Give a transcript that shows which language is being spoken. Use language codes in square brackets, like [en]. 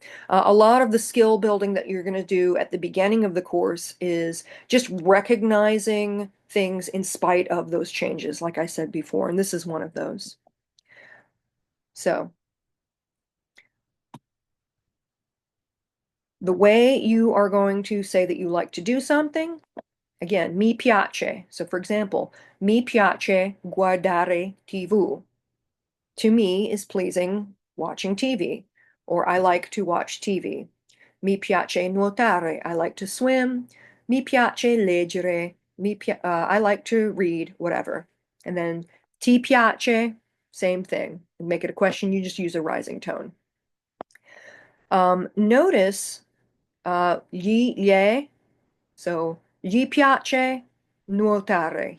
[en] A lot of the skill building that you're going to do at the beginning of the course is just recognizing things in spite of those changes, like I said before, and this is one of those. So the way you are going to say that you like to do something, again, [it] mi piace. [en] So for example, [it] mi piace guardare TV. [en] To me is pleasing watching TV, or I like to watch TV. [it] Mi piace nuotare. [en] I like to swim. [it] Mi piace leggere. [en] I like to read, whatever. And then [it] ti piace, [en] same thing. And make it a question, you just use a rising tone. Notice [it] gli, so gli piace nuotare.